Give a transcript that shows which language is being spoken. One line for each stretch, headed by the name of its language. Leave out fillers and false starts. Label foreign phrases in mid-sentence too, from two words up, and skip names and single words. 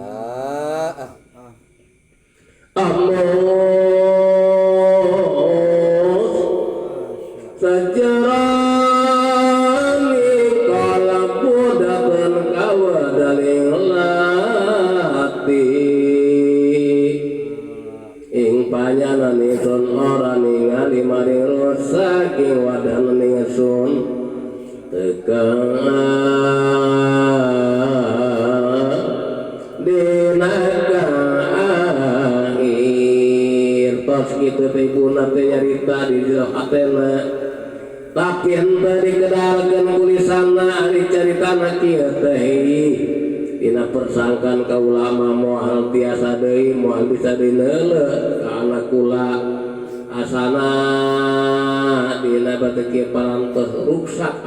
Javanese: sejarani kalapu datang kawadaling lati ing panyanani sun ora ningali maring rusaking wadani sun tekang
Sundanese: dina akhir tos kitu teh ibuna teh nyarita di jero hatena tapi henteu dikedalkeun kulisanna ari caritana kieu teh dina persangkan ka ulama moal tiasa deui moal bisa dineuleuh ka anak kula asana dina batur kieu parantos ruksak